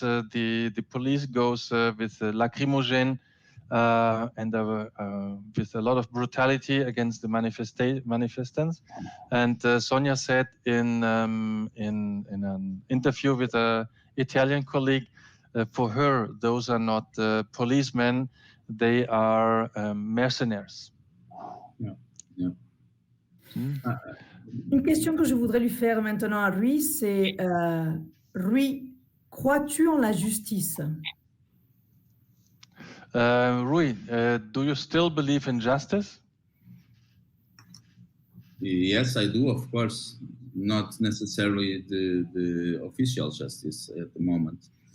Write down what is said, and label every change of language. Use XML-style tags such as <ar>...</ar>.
<en>The police goes with lacrimogene and with a lot of brutality against the manifestants. And Sonia said in an interview with an Italian colleague, for her, those are not policemen; they are mercenaries. Yeah.</en> <fr>Une question que je voudrais lui faire maintenant à Rui, c'est Rui, crois-tu en la justice?</fr> <en>Rui, do you still believe in justice? Yes, I do, of course. Not necessarily the official justice at the moment.</en>